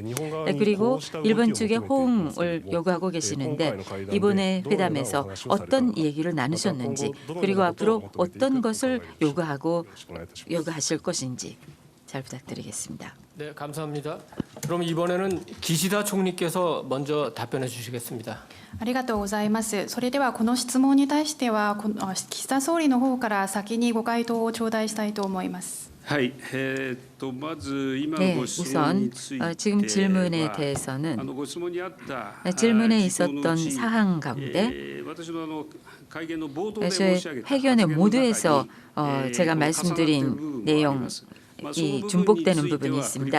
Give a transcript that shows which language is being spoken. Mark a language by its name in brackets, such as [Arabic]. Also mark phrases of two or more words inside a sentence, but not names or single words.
[Korean] 그리고 일본 측에 호응을 요구하고 계시는데 이번에 회담에서 어떤 얘기를 나누셨는지 그리고 앞으로 어떤 것을 요구하실 것인지 잘 부탁드리겠습니다. 네, 감사합니다. 그럼 이번에는 기시다 총리께서 먼저 답변해 주시겠습니다. [Japanese] ありがとうございます。それではこの質問に対しては岸田総理の方から先にご回答を頂戴したいと思います。 [Korean] 네, 우선 지금 질문에 대해서는 질문에 있었던 사항 가운데 저희 회견의 모두에서 제가 말씀드린 내용 이 중복되는 부분이 있습니다.